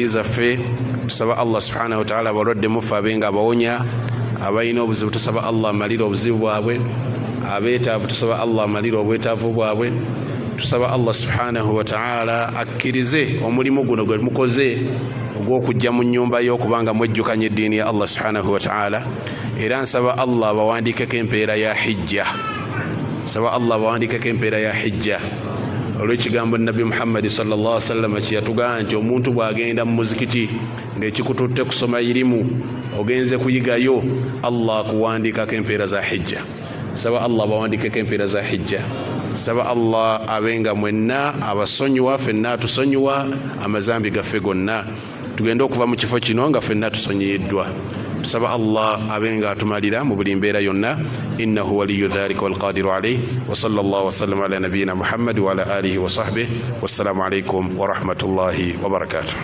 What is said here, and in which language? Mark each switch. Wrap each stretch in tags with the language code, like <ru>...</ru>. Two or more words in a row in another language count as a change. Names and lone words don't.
<lg>zaffe tusaba</lg> <ar>الله سبحانه وتعالى</ar> <lg>abalwadde mufe abenga abawonya abalina obuzibu tusaba Allah amalira obuzibu bwabwe abeetaavu tusaba Allah amalira obwetaavu bwabwe tusaba</lg> <ar>الله سبحانه وتعالى</ar> <lg>akkirize omulimu guno gwe mukoze ogw'okujja mu nnyumba ye okubanga mwejjukanya eddiini ya</lg> <ar>الله سبحانه وتعالى</ar> <lg>era nsaba Allah bawandiikeko empeera ya hijja saba Allah bawandiikeko empeera ya hijja olw'ekigambo Nabi Muhammad</lg> <ar>صلى الله عليه وسلم</ar> <lg>kyeyatugamba nti omuntu bw'agenda mu muzikiti ng'ekikututte kusoma irimu ogenze kuyigayo Allah akuwandiikako empeera za hijja saba Allah bawandiikeko empeera za hijja saba Allah abenga mwenna abasonyiwa ffenna tusonyiwa amazambi gaffe gonna tugenda okuva mu kifo kino nga ffenna tusonyiyiddwa tusaba Allah abenga atumalira mu buli mbeera yonna</lg> <ar>إنه ولي ذلك والقادر عليه وصلى الله وسلم على نبينا محمد وعلى آله وصحبه والسلام عليكم ورحمة الله وبركاته.</ar>